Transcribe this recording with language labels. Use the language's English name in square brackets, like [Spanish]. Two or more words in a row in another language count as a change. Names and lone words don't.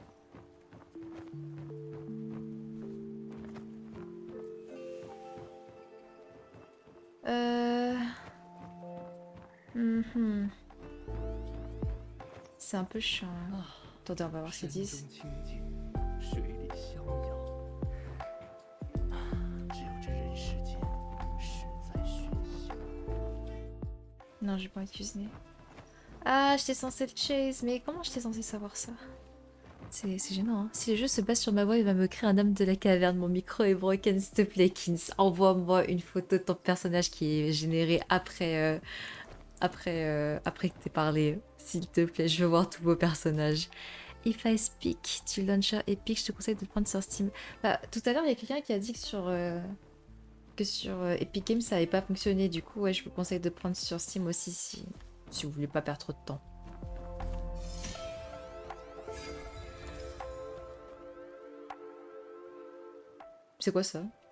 [French] C'est un peu chiant. Hein. Attendez, on va voir ce qu'ils disent. [Chinese] 清静，水里逍遥。只有这人世间，实在喧嚣。 [French] Non, j'ai pas envie de cuisiner. Ah, j'étais censée le chase, mais comment j'étais censée savoir ça? C'est gênant, hein. Si le jeu se base sur ma voix, il va me créer un homme de la caverne. Mon micro est broken, s'il te plaît, Kins. Envoie-moi une photo de ton personnage qui est généré après que t'aies parlé. S'il te plaît, je veux voir tous vos personnages. [English] If I speak to launcher Epic, [French] je te conseille de prendre sur Steam. Bah, tout à l'heure, il y a quelqu'un qui a dit que sur Epic Games, ça avait pas fonctionné. Du coup, ouais, je vous conseille de prendre sur Steam aussi si vous voulez pas perdre trop de temps. C'est quoi ça?